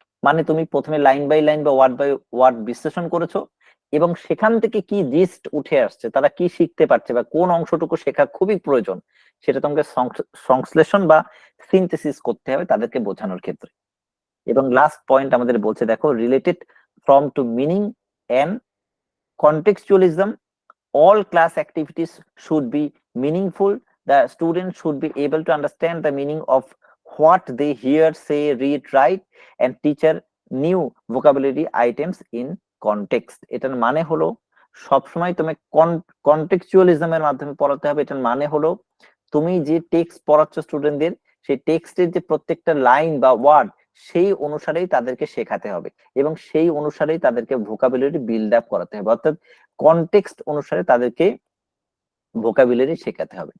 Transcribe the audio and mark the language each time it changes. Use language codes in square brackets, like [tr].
[bn] মানে তুমি প্রথমে লাইন বাই লাইন বা ওয়ার্ড বাই ওয়ার্ড বিশ্লেষণ করেছো এবং সেখান থেকে কি জিস্ট উঠে আসছে, তারা কি শিখতে পারছে বা কোন অংশটুকু শেখা খুবই প্রয়োজন, সেটা তোমাকে সংশ্লেষণ বা সিনথেসিস করতে হবে তাদেরকে বোঝানোর ক্ষেত্রে। এবং লাস্ট পয়েন্ট আমাদের বলছে, দেখো, [en] Related from to meaning and contextualism, all class activities should be meaningful. The student should be able to understand the meaning of what they hear, say, read, write, and teacher new vocabulary items in context. [bn] এটার মানে হলো সবসময় তুমি কন্টেক্সচুয়ালিজমের মাধ্যমে পড়াতে হবে। এটার মানে হলো তুমি যে টেক্সট পড়াচ্ছ স্টুডেন্টদের, সেই টেক্সটের যে প্রত্যেকটা লাইন বা ওয়ার্ড সেই অনুসারেই তাদেরকে শেখাতে হবে এবং সেই অনুসারেই তাদেরকে ভোকাবুলারি বিল্ড আপ করাতে হবে, অর্থাৎ কনটেক্সট অনুসারে তাদেরকে ভোকাবুলারি শেখাতে হবে।